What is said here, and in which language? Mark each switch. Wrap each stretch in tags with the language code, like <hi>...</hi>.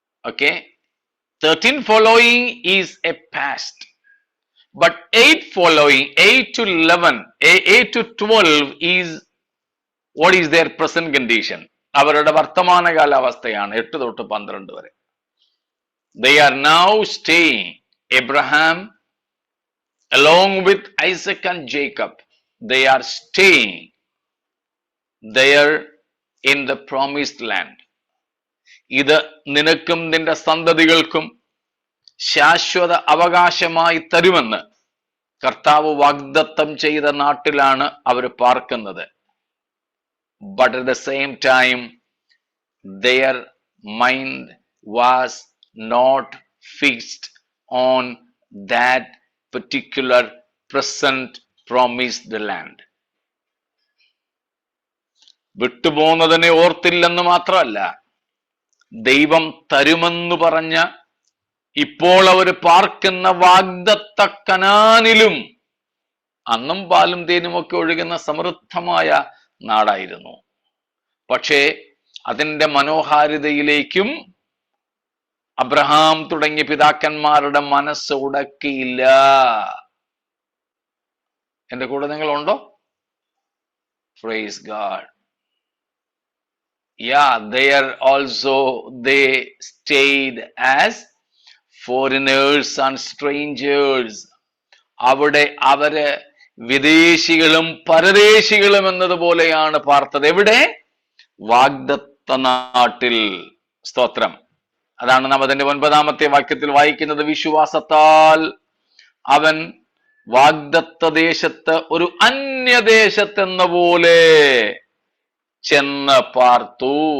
<en>Okay, 13 following is a past, but 8 following, 8 to 11, 8 to 12 is what is their present condition.</en> <ml>അവരുടെ വർത്തമാന കാലാവസ്ഥയാണ് 8 തൊട്ട് 12 വരെ.</ml> <en>They are now staying, Abraham along with Isaac and Jacob, they are staying there in the promised land.</en> <ml>ഇത് നിനക്കും നിന്റെ സന്തതികൾക്കും ശാശ്വത അവകാശമായി തരുമെന്ന് കർത്താവ് വാഗ്ദത്തം ചെയ്ത നാട്ടിലാണ് അവർ പാർക്കുന്നത്.</ml> <en>But at the same time, their mind was not fixed on that particular present promised land.</en> <ml>വിട്ടുപോകുന്നതിനെ ഓർത്തില്ലെന്ന് മാത്രമല്ല, ദൈവം തരുമെന്ന് പറഞ്ഞ ഇപ്പോൾ അവർ പാർക്കുന്ന വാഗ്ദത്ത കനാനിലും അന്നും പാലും തേനുമൊക്കെ ഒഴുകുന്ന സമൃദ്ധമായ നാടായിരുന്നു. പക്ഷേ അതിൻ്റെ മനോഹാരിതയിലേക്കും അബ്രഹാം തുടങ്ങിയ പിതാക്കന്മാരുടെ മനസ്സ് ഉടക്കിയില്ല. എന്റെ കൂടെ നിങ്ങളുണ്ടോ?</ml> <en>Praise God. Yeah, there also they stayed as foreigners and strangers.</en> <ml>അവിടെ അവര് വിദേശികളും പരദേശികളും എന്നതുപോലെയാണ് പാർത്തത്. എവിടെ? വാഗ്ദത്ത നാട്ടിൽ. സ്തോത്രം. അതാണ് നാം അതിന്റെ 9-ാമത്തെ വാക്യത്തിൽ വായിക്കുന്നത്. വിശ്വാസത്താൽ അവൻ വാഗ്ദത്ത ദേശത്ത് ഒരു അന്യദേശത്തെന്ന പോലെ ചെന്ന് പാർത്തു.</ml>